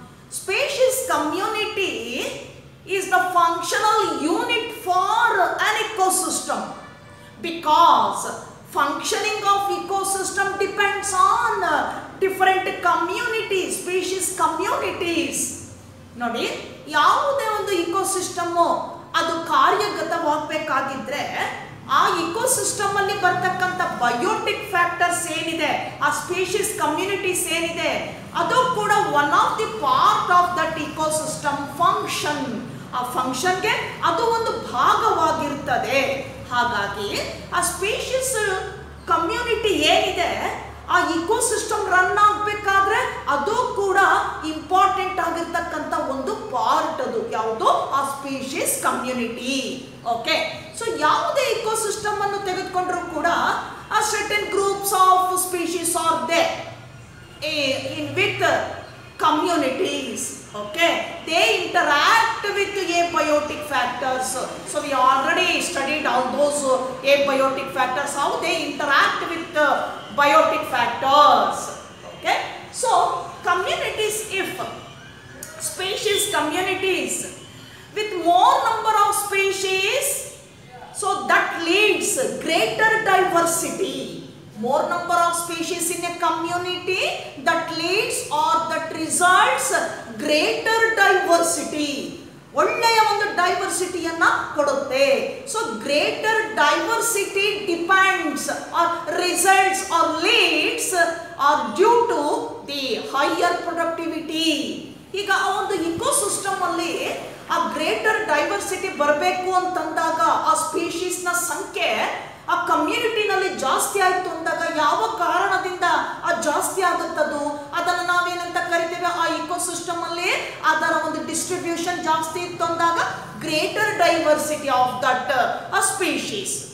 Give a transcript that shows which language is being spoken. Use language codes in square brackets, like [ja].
[en] Species community is the functional unit for an ecosystem, because functioning of ecosystem depends on different communities, species communities. [kn] ನೋಡಿ, ಯಾವುದೇ ಒಂದು ecosystem ಅದು ಕಾರ್ಯಗತವಾಗಬೇಕಾಗಿದ್ರೆ ಆ ecosystem ಅಲ್ಲಿ ಬರ್ತಕ್ಕಂಥ ಬಯೋಟಿಕ್ ಫ್ಯಾಕ್ಟರ್ಸ್ ಏನಿದೆ, ಆ ಸ್ಪೀಶೀಸ್ ಕಮ್ಯುನಿಟೀಸ್ ಏನಿದೆ, ಅದು ಕೂಡ [en] One of the part of that ecosystem function. [kn] ಆ ಫಂಕ್ಷನ್ಗೆ ಅದು ಒಂದು ಭಾಗವಾಗಿರ್ತದೆ. ಹಾಗಾಗಿ ಆ ಸ್ಪೀಶೀಸ್ ಕಮ್ಯುನಿಟಿ ಏನಿದೆ, ಆ ಇಕೋಸಿಸ್ಟಮ್ ರನ್ ಆಗಬೇಕಾದ್ರೆ ಅದು ಕೂಡ ಇಂಪಾರ್ಟೆಂಟ್ ಆಗಿರ್ತಕ್ಕಂಥ ಒಂದು ಪಾರ್ಟ್. ಅದು ಯಾವುದು? ಆ ಸ್ಪೀಶೀಸ್ ಕಮ್ಯುನಿಟಿ. ಓಕೆ, ಸೊ ಯಾವುದೇ ಇಕೋಸಿಸ್ಟಮ್ ಅನ್ನು ತೆಗೆದುಕೊಂಡ್ರು ಕೂಡ ಆ [en] Certain groups of species are there in with communities. Okay, they interact with abiotic factors. So we already studied all those abiotic factors, how they interact with biotic factors. Okay, so communities, if species communities with more number of species, so that leads greater diversity. More number of species in a community, that leads or that results greater diversity. [kn] ಒಳ್ಳೆಯ ಒಂದು ಡೈವರ್ಸಿಟಿಯನ್ನ ಕೊಡುತ್ತೆ. [en] So greater diversity depends or results or leads or due to the higher productivity. [kn] ಈಗ ಆ ಒಂದು ecosystem ಅಲ್ಲಿ ಆ greater diversity ಬರಬೇಕು ಅಂತಂದಾಗ ಆ ಸ್ಪೀಶೀಸ್ ನ ಸಂಖ್ಯೆ ಆ ಕಮ್ಯುನಿಟಿನಲ್ಲಿ ಜಾಸ್ತಿ ಆಯಿತು ಅಂದಾಗ ಯಾವ ಕಾರಣದಿಂದ ಅದು ಜಾಸ್ತಿ ಆಗುತ್ತದು, ಅದನ್ನು ನಾವೇನಂತ ಕರಿತೇವೆ, ಆ ಇಕೋಸಿಸ್ಟಮ್ ಅಲ್ಲಿ ಅದರ ಒಂದು ಡಿಸ್ಟ್ರಿಬ್ಯೂಷನ್ ಜಾಸ್ತಿ ಇತ್ತು ಅಂದಾಗ [en] Greater diversity of that species.